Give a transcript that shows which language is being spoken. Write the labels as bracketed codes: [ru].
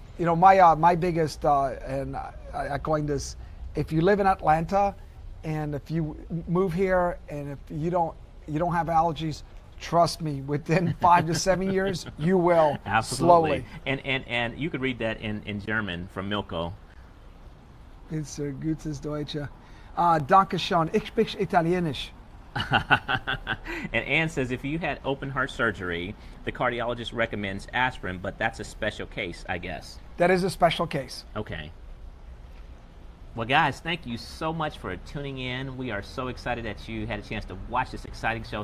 [en] You know, my biggest, and I coined this, if you live in Atlanta and if you move here and if you don't have allergies, trust me, within 5 to 7 years, you will. Absolutely. Slowly. And you could read that in German from Milko. It's [de] gutes Deutsche. Danke schön. Ich spreche Italienisch. [en] And Ann says if you had open heart surgery, the cardiologist recommends aspirin, but that's a special case, I guess. That is a special case. Okay. Well, guys, thank you so much for tuning in. We are so excited that you had a chance to watch this exciting show.